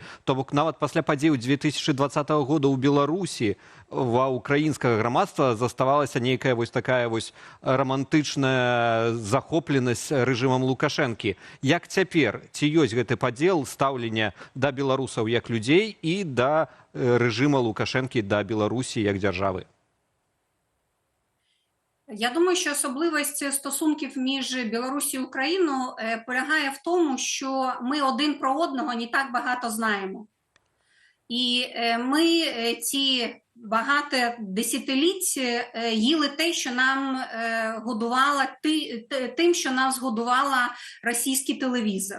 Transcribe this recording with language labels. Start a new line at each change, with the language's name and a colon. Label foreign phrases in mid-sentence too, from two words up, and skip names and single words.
Belarusian: То бок нават пасля падзеяў 2020 года ў Беларусі ва украінскага грамадства заставалася нейкая вось такая вось романтычная захопленасць рэжымам Лукашэнкі. Як цяпер, ці ёсць гэты падзел стаўлення да беларусаў як людзей і да рэжыма Лукашэнкі да Беларусі як дзяржавы?
Ukrainian: Я думаю, що особливість стосунків між Білорусі і Україною полягає в тому, що ми один про одного не так багато знаємо. І ми ці багато десятиліть їли те, що нам тим, що нас годувала російський телевізор.